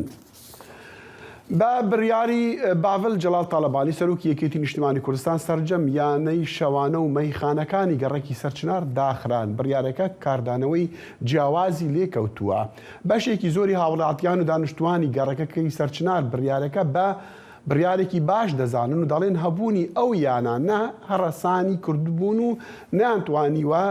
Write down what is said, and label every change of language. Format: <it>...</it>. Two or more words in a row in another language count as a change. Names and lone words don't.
<ckb>با بریاری باول جلال طالبانی سروکی یکیتی نیشتمانی کردستان سرجم یانەی شەوانە و مەیخانەکانی گەڕێکی سەرچنار داخران بڕیارەکە کاردانەوەی جیاوازی لێکەوتووە بەشێکی زۆری هاوڵاتیان و دانیشتوانی گەڕەکەی سەرچنار بڕیارەکە بە بڕیارێکی باش دەزانن و دەڵێن هەبوونی ئەو یانانە هەڕەسانی کردبوون و نەیانتوانیوە</ckb>